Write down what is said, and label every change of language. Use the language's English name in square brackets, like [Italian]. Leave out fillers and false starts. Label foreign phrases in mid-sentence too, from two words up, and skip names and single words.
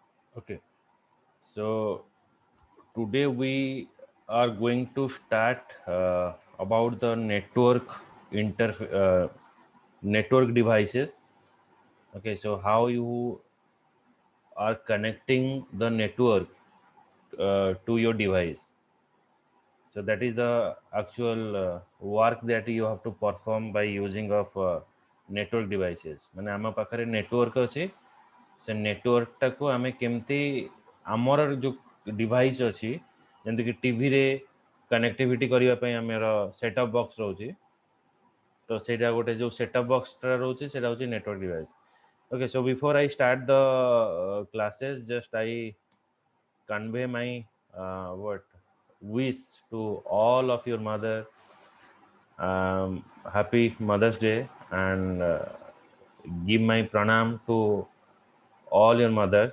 [English] Okay, so today we are going to start about the network devices. Okay, so how you are connecting the network to your device. So that is the actual work that you have to perform by using of network devices. [Odia] ମାନେ ଆମ ପାଖରେ ନେଟୱାର୍କ ଅଛି, ସେ ନେଟୱାର୍କଟାକୁ ଆମେ କେମିତି ଆମର ଯେଉଁ ଡିଭାଇସ୍ ଅଛି, ଯେମିତିକି ଟିଭିରେ କନେକ୍ଟିଭିଟି କରିବା ପାଇଁ ଆମର [English] setup box [Odia] ରହୁଛି, ତ ସେଇଟା ଗୋଟେ ଯେଉଁ ସେଟ୍ଅପ୍ ବକ୍ସଟା ରହୁଛି ସେଇଟା ହେଉଛି [English] network device. Okay, so before I start the classes, just I convey my what wish to all of your mother. Happy Mother's Day, and give my pranam to all your mothers.